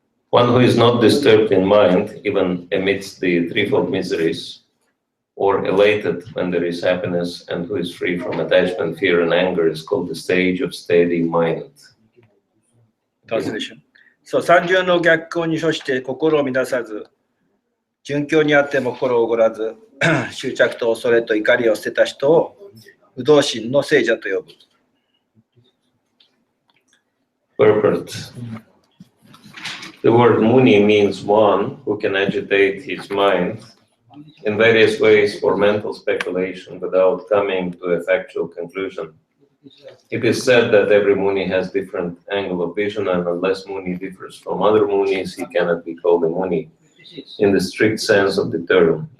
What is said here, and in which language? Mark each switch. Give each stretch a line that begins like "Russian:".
English: One who is not disturbed in mind, even amidst the threefold miseries, or elated when there is happiness, and who is free from attachment, fear, and anger, is called the stage of steady mind. Translation.
Japanese: そう、三巡の逆行に処して心を乱さず、順境にあっても心をおごらず、執着と恐れと怒りを捨てた人を不動心の聖者と呼ぶ。
English: Purport. The word muni means one who can agitate his mind in various ways for mental speculation without coming to a factual conclusion. It is said that every muni has different angle of vision, and unless muni differs from other munis, he cannot be called a muni in the strict sense of the term.